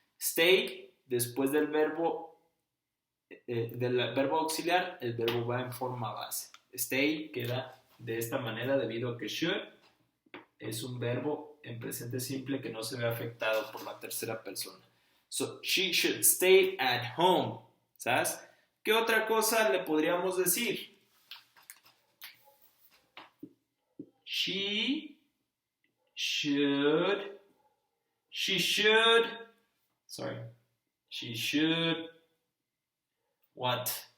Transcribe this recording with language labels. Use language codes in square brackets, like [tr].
[es] Stay, después del verbo auxiliar, el verbo va en forma base. Stay queda de esta manera debido a que should es un verbo en presente simple que no se ve afectado por la tercera persona. [en] So, she should stay at home. [es] ¿Sabes? ¿Qué otra cosa le podríamos decir? [en] She should what?